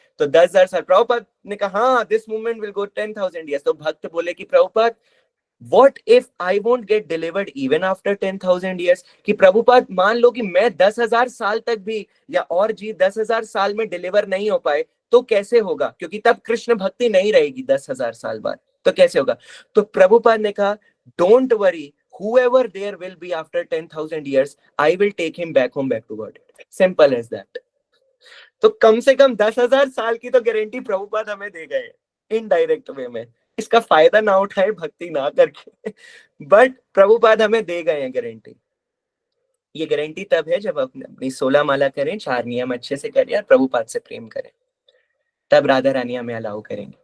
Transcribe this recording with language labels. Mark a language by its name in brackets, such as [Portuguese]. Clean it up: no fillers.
[Hindi] तो 10,000 साल, प्रभुपाद ने कहा हाँ [English] This movement will go 10,000 years. [Hindi] तो भक्त बोले कि Prabhupada [English] What if I won't get delivered even after 10,000 years? [Hindi] कि प्रभुपाद मान लो कि मैं 10,000 साल तक भी या और जी 10,000 साल में डिलीवर नहीं हो पाए तो कैसे होगा? क्योंकि तब कृष्ण भक्ति नहीं रहेगी 10,000 साल बाद, तो कैसे होगा? तो प्रभुपाद ने कहा [English] Don't worry, whoever there will be after 10,000 years, I will take him back home, back to God. Simple as that. [Hindi] तो कम से कम 10,000 साल की तो गारंटी प्रभुपाद हमें दे गए इनडायरेक्ट वे में। इसका फायदा ना उठाए भक्ति ना करके, बट प्रभुपाद हमें दे गए हैं गारंटी। ये गारंटी तब है जब अपनी 16 माला करें, 4 नियम अच्छे से करें और प्रभुपाद से प्रेम करें, तब राधा रानी हमें अलाउ करेंगे।